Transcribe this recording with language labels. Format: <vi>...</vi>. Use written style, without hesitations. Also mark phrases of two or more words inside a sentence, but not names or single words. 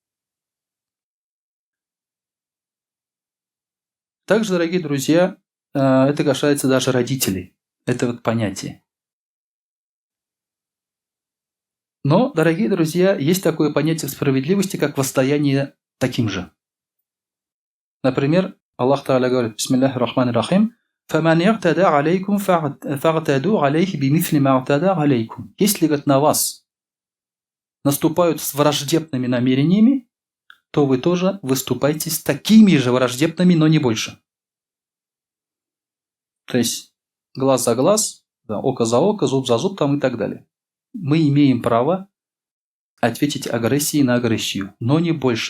<ru>Также, дорогие друзья, это касается даже родителей. Это вот понятие. Но, дорогие друзья, есть такое понятие справедливости, как воздаяние таким же. Например, Аллах Та'аля говорит:</ru> <ar>بسم الله الرحمن الرحيم. فَمَنْ يَعْتَدَى عَلَيْكُمْ فَاعْتَدُوا عَلَيْهِ بِمِثْلِ مَا اعْتَدَى عَلَيْكُمْ.</ar> <ru>Если, говорит, на вас наступают с враждебными намерениями, то вы тоже выступайте с такими же враждебными, но не больше. То есть глаз за глаз, да, око за око, зуб за зуб там и так далее. Мы имеем право ответить агрессией на агрессию, но не больше.</ru>